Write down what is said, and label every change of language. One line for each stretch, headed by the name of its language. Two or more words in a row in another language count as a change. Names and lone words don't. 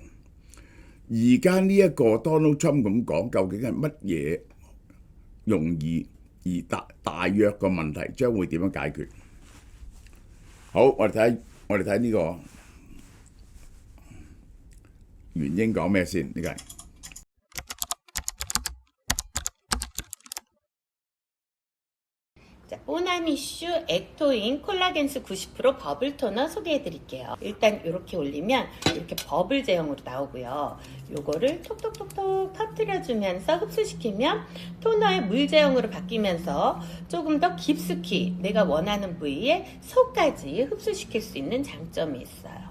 Cantonese: 而家呢一個
English: Donald Trump
Cantonese: 咁講，究竟係乜嘢容易而大約個問題將會點樣解決？好，我哋睇呢個原英講咩先？呢個係。
Korean: 자, 뽀남 이슈 액토인 콜라겐스 90% 버블 토너 소개해 드릴게요. 일단 이렇게 올리면 이렇게 버블 제형으로 나오고요. 요거를 톡톡톡톡 터뜨려주면서 흡수시키면 토너의 물 제형으로 바뀌면서 조금 더 깊숙이 내가 원하는 부위에 속까지 흡수시킬 수 있는 장점이 있어요.